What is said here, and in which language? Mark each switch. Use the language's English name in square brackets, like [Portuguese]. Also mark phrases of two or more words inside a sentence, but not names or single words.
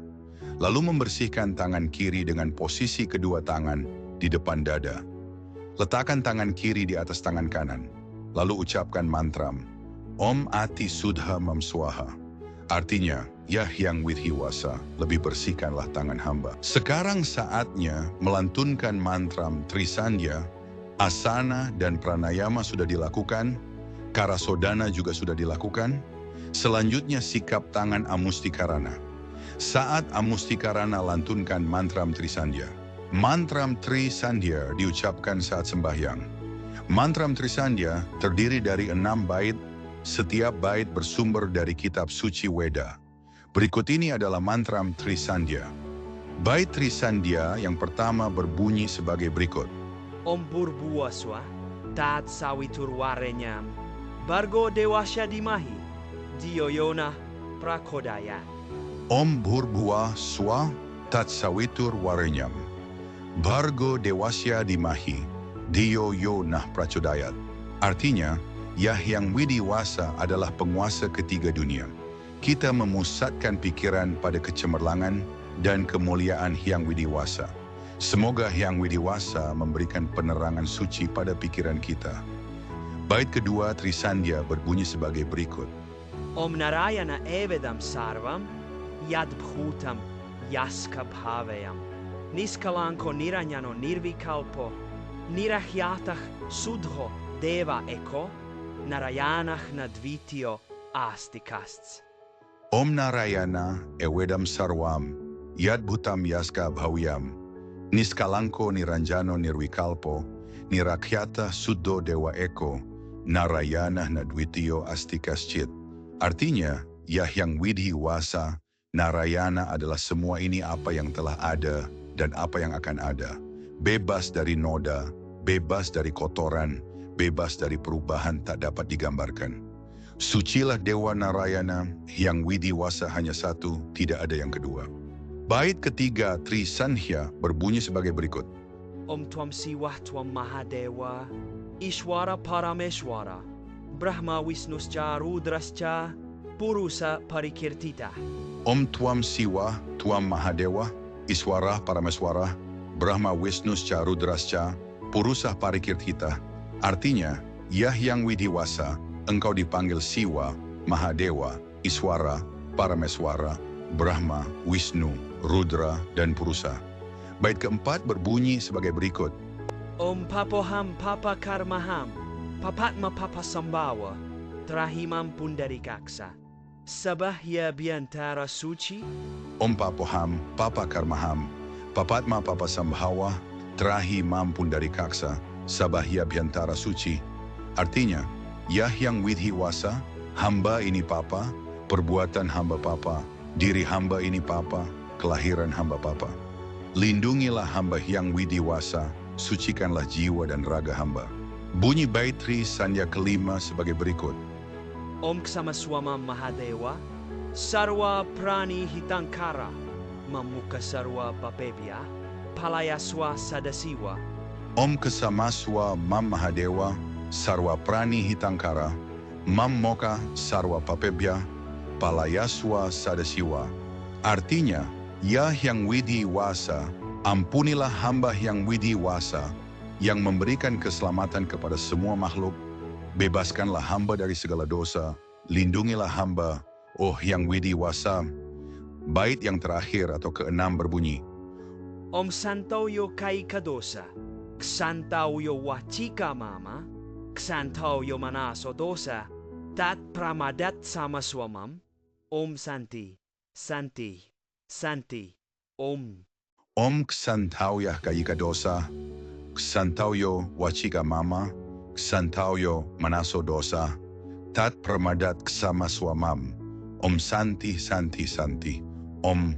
[Indonesian] Lalu membersihkan tangan kiri dengan posisi kedua tangan di depan dada. Letakkan tangan kiri di atas tangan kanan. Lalu ucapkan mantram. [Sanskrit] Om Ati Sudha Mam Swaha. [Indonesian] Artinya, ya Hyang Widhiwasa, lebih bersihkanlah tangan hamba. Sekarang saatnya melantunkan mantram Trisandya, asana dan pranayama sudah dilakukan, karasodana juga sudah dilakukan. Selanjutnya sikap tangan Amustikarana. Saat Amustikarana lantunkan mantram Trisandya. Mantram Trisandya diucapkan saat sembahyang. Mantram Trisandya terdiri dari 6 bait, setiap bait bersumber dari kitab suci Weda. Berikut ini adalah mantram Trisandya. Bait Trisandya yang pertama berbunyi sebagai berikut. [Sanskrit] Om Purbuaswa, Tat Sawiturwarenyam, Bargo Dewasya Dimahi, Diyoyona Prakodaya. Om Bhurbhuva Swa Tat Sawitur Warenyam, Bhargo Dewasya Dimahi, Diyo Yo Nah Prachodayat. [Indonesian] Artinya, Ya Hyang Widiwasa adalah penguasa ketiga dunia. Kita memusatkan pikiran pada kecemerlangan dan kemuliaan Hyang Widiwasa. Semoga Hyang Widiwasa memberikan penerangan suci pada pikiran kita. Bait kedua Trisandya berbunyi sebagai berikut. [Sanskrit] Om Narayana Evedam Sarvam, Yadbhutam Yaskabhavayam, Niskalanko Niranyano Nirvikalpo, Nirahyatah Sudho Deva Eko, Narayanah Nadvityo Astikasts. Om Narayana Evedam Sarvam, Yadbhutam Yaska Bhawyam, Niskalanko Niranjano Nirvikalpo, Nirakhyata Suddho Dewa Eko, Narayana Nadvityo Astikascit. [Indonesian] Artinya, Ya Hyang Widhiwasa, Narayana adalah semua ini apa yang telah ada dan apa yang akan ada. Bebas dari noda, bebas dari kotoran, bebas dari perubahan tak dapat digambarkan. Sucilah Dewa Narayana, Hyang Widiwasa hanya satu, tidak ada yang kedua. Bait ketiga Trisandya berbunyi sebagai berikut. [Sanskrit] Om Twam Siwah Twam Mahadewa, Ishwara Parameshwara, Brahma Visnuscha Rudrascha, Purusa Parikirtita. Om Twam Siwa, Twam Mahadewa, Iswara Parameswara, Brahma Visnuscha Rudrascha, Purusa Parikirtita. [Indonesian] Artinya, Ya Hyang Widiwasa, engkau dipanggil Siwa, Mahadewa, Iswara, Parameswara, Brahma, Wisnu, Rudra, dan Purusa. Bait keempat berbunyi sebagai berikut. [Sanskrit] Om Papoham Papa Karmaham, Papatma Papa Sambawa, Trahimam Pundarikaksa, Sabahya Biantara Suci. Om Papoham, Papa Karmaham, Papatma Papa Sambhawa, Trahi Mampun dari Kaksa, Sabahya Biantara Suci. [Indonesian] Artinya, Ya Hyang Widhiwasa, hamba ini Papa, perbuatan hamba Papa, diri hamba ini Papa, kelahiran hamba Papa. Lindungilah hamba Hyang Widiwasa, sucikanlah jiwa dan raga hamba. Bunyi bait Trisandya kelima sebagai berikut. [Sanskrit] Om Ksamaswama Mahadewa, Sarwa Prani Hitankara, Mamuka Sarwa Papebya, Palayaswa Sadasiwa. Om Kesamaswa Mam Mahadewa, Sarwa Prani Hitankara, Mam Moka Sarwa Papebya, Palayaswa Sadasiwa. [Indonesian] Artinya, Ya Hyang Widiwasa, ampunilah hamba Hyang Widiwasa yang memberikan keselamatan kepada semua makhluk. Bebaskanlah hamba dari segala dosa, lindungilah hamba, oh Hyang Widiwasa. Bait yang terakhir atau keenam berbunyi. [Sanskrit] Om Santoyo Kai Kadosa, Ksantauyo Wachika Mama, Ksantauyo Manaso Dosa, Tat Pramadat Samaswamam, Om Santi, Santi, Santi, Om. Om Ksantauya Kayika Dosa, Ksantauyo Wachika Mama, Ksantauyo Manaso Dosa, Tat Pramadat Ksamaswamam, Om Santi, Santi, Santi, Om.